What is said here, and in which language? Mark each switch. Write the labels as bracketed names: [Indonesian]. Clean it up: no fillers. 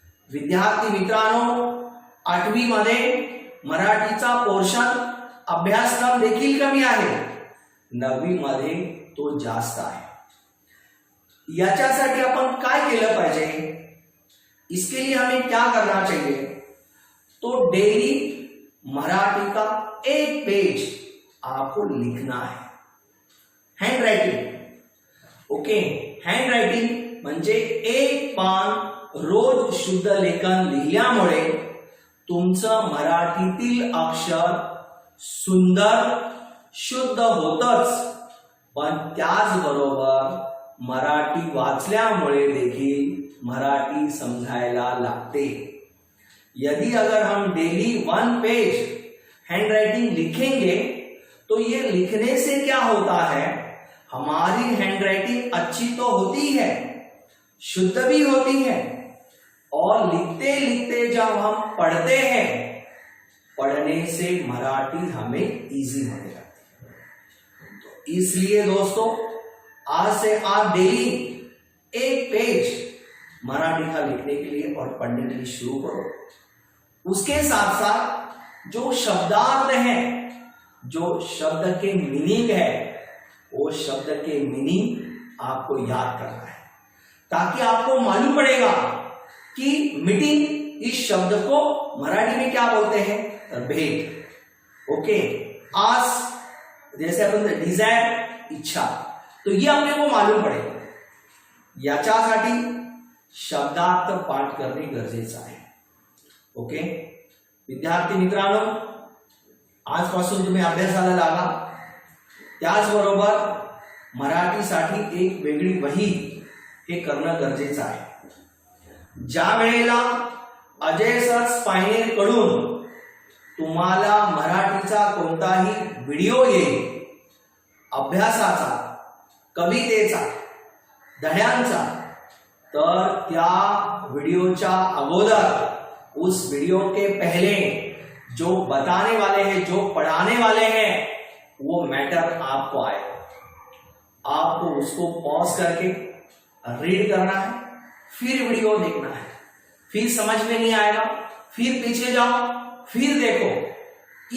[Marathi] विद्यार्थी मित्रांनो, 8वी मध्ये मराठीचा पोर्शन अभ्यासक्रम देखील कमी आहे, 9वी मध्ये तो जास्त आहे। याच्यासाठी आपण काय केलं पाहिजे, [Hindi] इसके लिए हमें क्या करना चाहिए? तो डेली मराठी का एक पेज आपको लिखना है, hand writing. [Marathi] Okay, hand writing म्हणजे एक पान रोज शुद्ध लेखन लिहिल्यामुळे तुमचं मराठीतील अक्षर सुंदर शुद्ध होतच, पण त्याचबरोबर मराठी वाचल्यामुळे देखील मराठी समझायला लगते। [Hindi] यदि अगर हम डेली 1 पेज हैंड राइटिंग लिखेंगे तो ये लिखने से क्या होता है, हमारी हैंड राइटिंग अच्छी तो होती है, शुद्ध भी होती है, और लिखते लिखते जब हम पढ़ते हैं, पढ़ने से मराठी हमें इजी होने लगती है। तो इसलिए दोस्तों, आज से आप डेली एक पेज मराठी का लिखने के लिए और पढ़ने के लिए शुरू करो। उसके साथ साथ जो शब्दार्थ है, जो शब्द के मीनिंग है, वो शब्द के मीनिंग आपको याद करना है, ताकि आपको मालूम पड़ेगा कि मीटिंग इस शब्द को मराठी में क्या बोलते हैं, भेद। ओके, आस जैसे अपन डिजायर, इच्छा, तो ये अपने को मालूम पड़ेगा। [Marathi] याच्यासाठी शब्दार्थ पाठ करणे गरजेचं आहे। ओके विद्यार्थी मित्रांनो, आजपासून तुम्ही अभ्यासाला लागा। त्याचबरोबर मराठीसाठी एक वेगळी वही हे करणं गरजेचं आहे। ज्या वेळेला अजय सर पायनेर कडून तुम्हाला मराठीचा कोणताही व्हिडिओ येईल, अभ्यासाचा, कवितेचा, धड्यांचा, तर त्या व्हिडिओच्या अगोदर [Hindi] उस वीडियो के पहले जो बताने वाले हैं, जो पढ़ाने वाले हैं, वो मैटर आपको आएगा। आपको उसको पॉज करके रीड करना है, फिर वीडियो देखना है, फिर समझ में नहीं आएगा फिर पीछे जाओ, फिर देखो।